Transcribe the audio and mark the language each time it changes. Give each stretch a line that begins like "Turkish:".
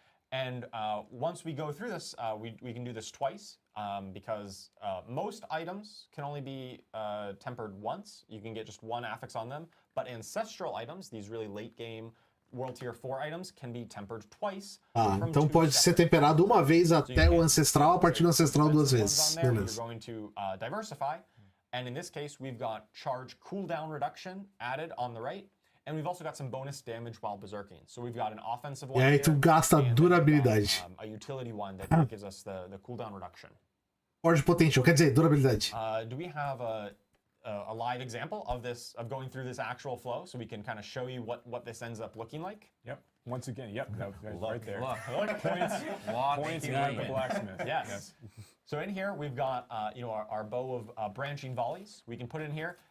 English: And once we go through this, we can do this twice, because most items can only be tempered once. You can get just 1 affix on them. But ancestral items, these really late game World Tier 4 items, can be tempered twice.
Portuguese: Então pode ser temperado uma vez até o ancestral, a partir do ancestral 2 vezes.
English: You're going to diversify. And in this case, we've got charge cooldown reduction added on the right. And we've also got some bonus damage while berserking. So we've got an offensive one.
Portuguese: E aí tu gasta durabilidade.
English: A utility one that gives us the cooldown reduction.
Portuguese: Forge potential, quer dizer, durabilidade.
English: Do we have a live example of going through this actual flow, so we can kind of show you what this ends up looking like? Yep. Once again, yep. That's right there. Look, points at the blacksmith. Yes. So in here we've got our bow of branching volleys. We can put it in here.